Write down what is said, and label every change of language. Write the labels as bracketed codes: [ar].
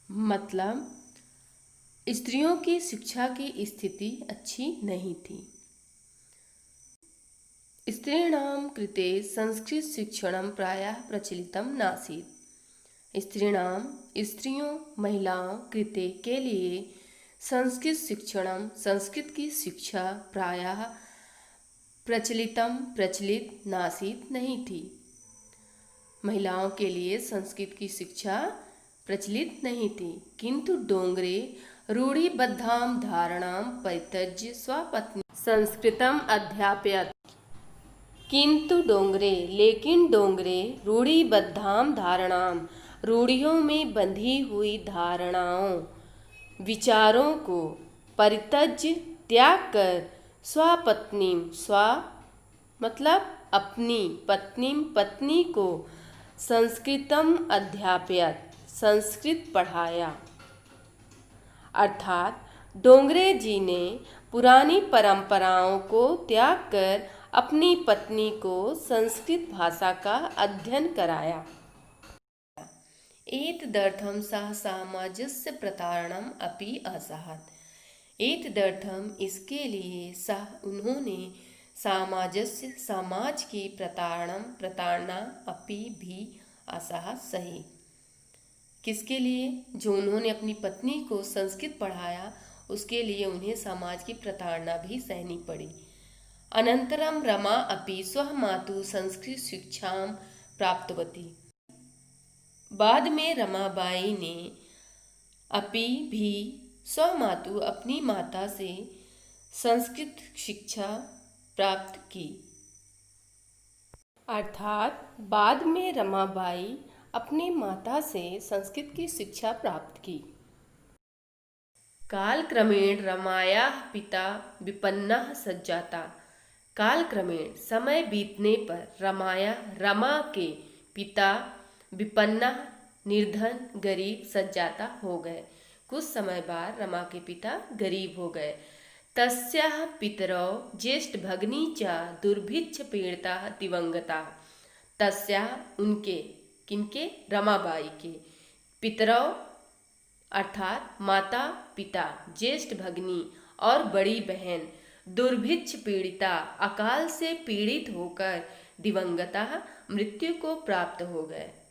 [hi] मतलब स्त्रियों की शिक्षा की स्थिति अच्छी नहीं थी। [sa] स्त्रीणां कृते संस्कृत शिक्षणं प्रायः प्रचलितं नासीत्। [hi] स्त्रियों, महिलाओं कृते के लिए संस्कृत शिक्षणं, संस्कृत की शिक्षा [sa] प्रायः प्रचलित नासीत्, [hi] नहीं थी। महिलाओं के लिए संस्कृत की शिक्षा प्रचलित नहीं थी। [sa] किंतु डोंगरे रूढ़िबद्धां धारणां परित्यज्य स्वपत्नी संस्कृतम् अध्यापयत्। [hi] किंतु डोंगरे, लेकिन डोंगरे [sa] रूढ़िबद्धां धारणां, [hi] रूढ़ियों में बंधी हुई धारणाओं, विचारों को परित्यज्य, त्याग कर, स्वपत्नी, मतलब अपनी पत्नी को [sa] संस्कृतम अध्यापयत, [hi] संस्कृत पढ़ाया। अर्थात डोंगरे जी ने पुरानी परंपराओं को त्याग कर अपनी पत्नी को संस्कृत भाषा का अध्ययन कराया। [sa] एतदर्थं सः सामञ्जस्य प्रतारणम् अपि असहत। [hi] एतदर्थम इसके लिए सह उन्होंने सामंजस्य समाज की प्रताड़ना [sa] अपि भी असह [hi] सही। किसके लिए? जो उन्होंने अपनी पत्नी को संस्कृत पढ़ाया उसके लिए उन्हें समाज की प्रताड़ना भी सहनी पड़ी। [sa] अनंतरम रमा अपि स्वः मातु संस्कृत शिक्षां प्राप्तवती। [hi] बाद में रमाबाई ने अपि भी [sa] स्वमातु [hi] अपनी माता से संस्कृत शिक्षा प्राप्त की। अर्थात बाद में रमाबाई अपनी माता से संस्कृत की शिक्षा प्राप्त की। [sa] कालक्रमेण रमायाः पिता विपन्नः सज्जाता। [hi] कालक्रमेण समय बीतने पर रमा के पिता विपन्नः निर्धन गरीब सज्जाता हो गए। कुछ समय बाद रमा के पिता गरीब हो गए। [sa] तस्याः पितरौ ज्येष्ठ भगिनी च दुर्भिक्ष पीड़िताः दिवंगताः। [hi] तस्याः उनके किनके? रमाबाई के पितरौ अर्थात माता पिता, ज्येष्ठ भगिनी और बड़ी बहन [sa] दुर्भिक्ष पीड़िता [hi] अकाल से पीड़ित होकर दिवंगता मृत्यु को प्राप्त हो गए।